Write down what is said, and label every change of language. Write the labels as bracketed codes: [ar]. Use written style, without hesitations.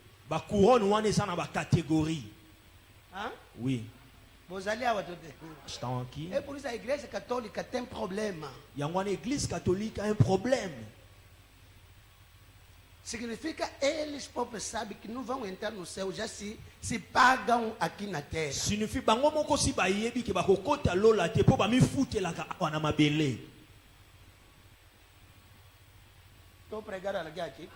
[ln] Ba couronne wana eza na ba catégorie. Hã? [fr] Oui. [ln] Vos ali awa tudo. [pt] Estão aqui. É por isso a igreja católica tem problema. [ln] Yango na [fr] église catholique a un problème. [pt] Significa eles próprios sabem que não vão entrar no céu, já se pagam aqui na terra. [ln] Signifie bango moko si ba yebi ke ba kokota lola te po ba mi futelaka awa na mabele. [pt] Estou pregando alguém aqui.